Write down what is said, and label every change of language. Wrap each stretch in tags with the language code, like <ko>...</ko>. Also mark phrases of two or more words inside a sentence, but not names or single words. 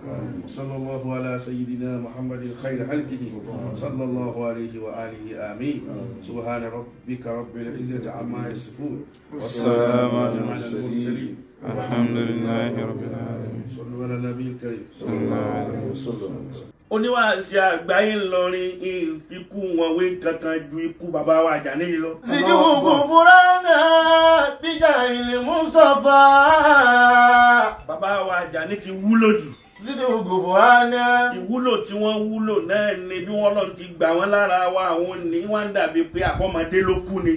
<ar>وصلى الله على سيدنا محمد خير خلقه صلى الله عليه وآله آمين. سبحان ربك رب العزة عما يصفون والسلام على المرسلين الحمد لله رب العالمين. صلوا على النبي الكريم صلى الله عليه وسلم.</ar> <yo>oníwàásí àgbáyé ńlọrin ìfikún wọn wé kankan ju ikú bàbá wa Àjàní lọ. Sidiku Furana bíjà ilé Mustapha. bàbá wa Àjàní ti wúlò jù. Sidiku Furana. ìwúlò tí wọ́n wúlò náà ni bí wọ́n lọ ti gbà wọ́n lára wa àwọn ní wọ́n dàbí pé àkọ́mọdé ló kú ni.</yo>